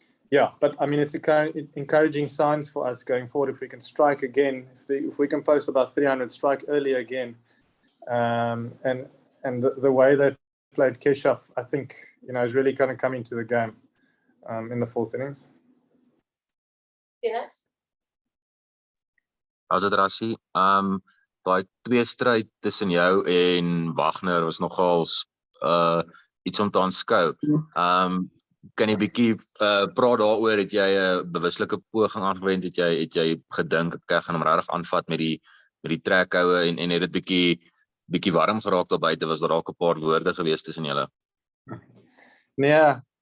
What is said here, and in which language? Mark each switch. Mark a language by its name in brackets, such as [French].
[English] Yeah, but I mean, it's encouraging signs for us going forward. If we can strike again, if we can post about 300, strike early again, and the way they played Keshav, I think, you know, is really going to come into the game in the 4th innings. Dennis? [Afrikaans] As dit Rassie, daai 2 stryd tussen jou en Wagner was nogals iets om te aanskou. Kan jy bietjie praat daaroor, het jy 'n bewuslike poging aangewend, het jy gedink ek gaan hom regtig aanvat met die trekhoue en het dit bietjie warm geraak daar buite, was daar dalk 'n paar woorde gewees tussen julle? Nee.